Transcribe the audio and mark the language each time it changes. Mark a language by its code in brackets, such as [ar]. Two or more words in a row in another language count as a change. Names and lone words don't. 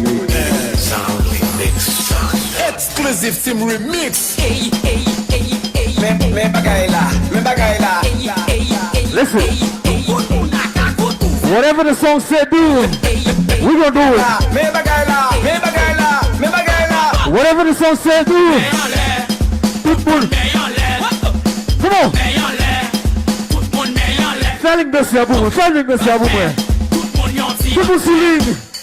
[en] Exclusive Team Remix. Hey, hey, hey, hey. [ht] Me bagay la. [en] Listen. Whatever the song said do, we gonna do it. [ht] Me bagay la. [en] Whatever the song said do. Football. Come on. Selling this ya boom. People singing.